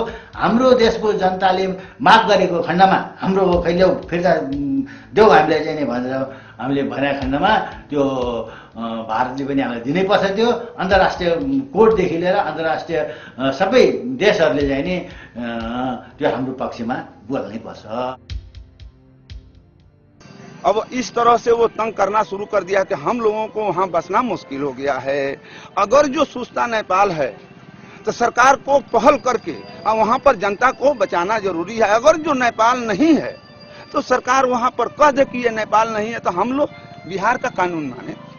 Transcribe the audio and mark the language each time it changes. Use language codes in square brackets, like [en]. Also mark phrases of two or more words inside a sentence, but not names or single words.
[ne] हाम्रो देशको जनताले माग गरेको खण्डमा हाम्रो हो, कहिले फिर्ता देऊ हामीलाई चाहिँ नि भनेर हामीले भने खण्डमा त्यो भारतले पनि हामीलाई दिनै पर्छ। त्यो अन्तर्राष्ट्रिय कोर्टदेखि लिएर अन्तर्राष्ट्रिय सबै देशहरूले चाहिँ नि त्यो हाम्रो पक्षमा बोल्नै पर्छ। [hi] अब इस तरह से वो तंग करना शुरू कर दिया कि हम लोगों को वहां बसना मुश्किल हो गया है। अगर जो सुस्ता नेपाल है तो सरकार को पहल करके और वहां पर जनता को बचाना जरूरी है। अगर जो नेपाल नहीं है तो सरकार वहां पर कह दे कि ये नेपाल नहीं है तो हम लोग बिहार का कानून माने।